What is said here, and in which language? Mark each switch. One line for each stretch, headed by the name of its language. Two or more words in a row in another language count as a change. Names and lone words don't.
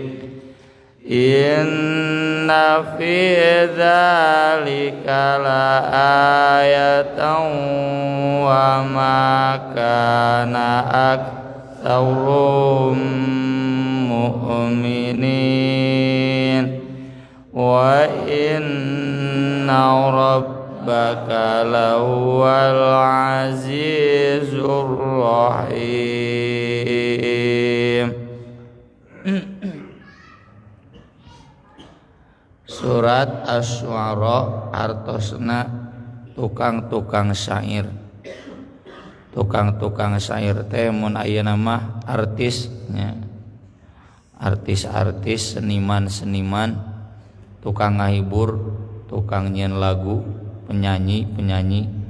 Arabic: إن في ذلك لآية وما كان أكثرهم مؤمنين وإن ربك لهو العزيز الرحيم.
Sundanese: Surat Asy-Syu'ara artosna tukang-tukang syair. Tukang-tukang syair teh mun ayeuna mah artisnya. Artis-artis, seniman-seniman, tukang ngahibur, tukang nyieun lagu, penyanyi-penyanyi.